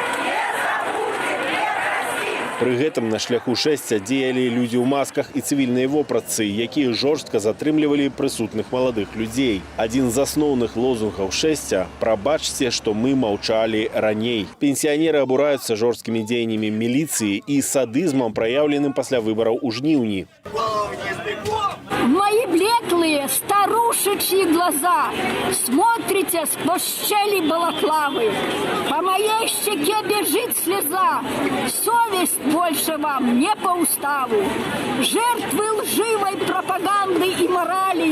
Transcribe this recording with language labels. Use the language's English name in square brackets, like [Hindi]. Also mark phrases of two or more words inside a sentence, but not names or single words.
[Belarusian] Пры гэтым на шляху шэсця дзеялі людзі ў масках і цывільныя вопратцы, якія жорстка затрымлівалі прысутных маладых людзей. Адзін з асноўных лозунгаў шэсця – «Прабачце, што мы маўчалі раней». Пенсіянеры абураюцца жорсткімі дзеяннямі міліцыі і садызмам, праяўленым пасля выбараў у жніўні. [Russian] Мои блеклые старушечьи глаза смотрите сквозь щели балаклавы. По моей щеке бежит слеза. Совесть больше вам не по уставу. Жертвы лживой пропаганды и морали.